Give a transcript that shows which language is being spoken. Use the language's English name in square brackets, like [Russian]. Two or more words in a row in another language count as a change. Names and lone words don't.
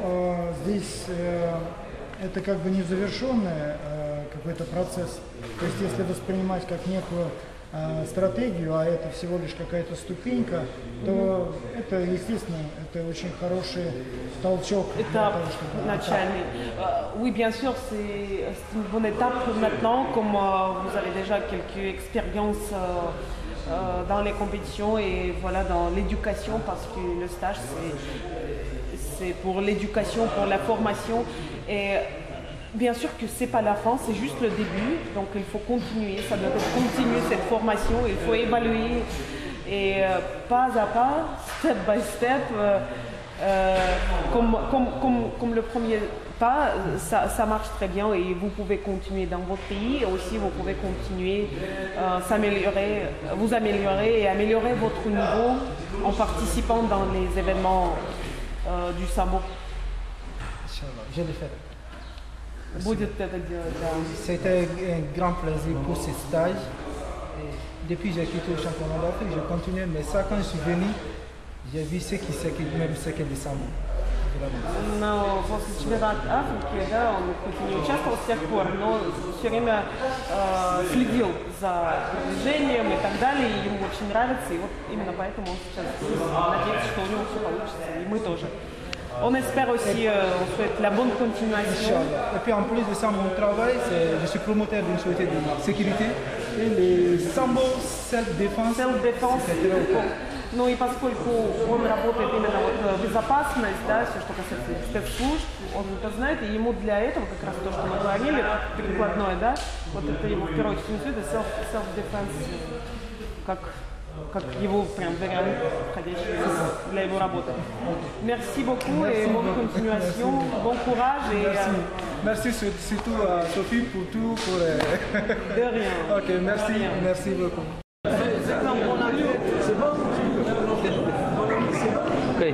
[Russian] Ну, здесь это как бы незавершенный какой-то процесс. То есть если воспринимать как некую стратегию, а это всего лишь какая-то ступенька, то это, естественно, это очень хороший толчок. [French] Oui, bien sûr, c'est une bonne étape maintenant, comme vous avez déjà quelques expériences dans les compétitions et voilà, dans l'éducation, parce que le stage, c'est pour l'éducation, pour la formation. Et bien sûr que ce n'est pas la fin, c'est juste le début, donc il faut continuer, ça doit être continuer cette formation, il faut évaluer et pas à pas, [English] step by step, [French] comme le premier pas, ça marche très bien et vous pouvez continuer dans votre pays et aussi vous pouvez continuer s'améliorer, vous améliorer et améliorer votre niveau en participant dans les événements du sambo. Je l'ai fait. C'était un grand plaisir pour ce stage. Et depuis que j'ai quitté le championnat d'Afrique, j'ai continué, mais ça, quand je suis venu, j'ai vu ce qui c'est même ce que le sambo. [Russian] Но после чемпионата Африки, да, он хоть и не участвовал с тех пор, но все время следил за движением и так далее, и ему очень нравится, и вот именно поэтому он сейчас надеется, что у него все получится, и мы тоже. [French] On espère aussi, on souhaite la bonne continuation. Et puis en plus de ça, mon travail, je suis promoteur d'une société de sécurité et le sambo self-défense. [Russian] Ну и поскольку он работает именно вот безопасность, да, все, что касается спецслужб, он это знает, и ему для этого, как раз то, что мы говорили, прикладное, да, вот это его в первую очередь интересует, это self-defense, как его прям вариант, подходящий для его работы. [French] Merci beaucoup et bonne continuation, bon courage et... Merci surtout à Sophie pour tout. De rien. Ok, merci beaucoup. Okay.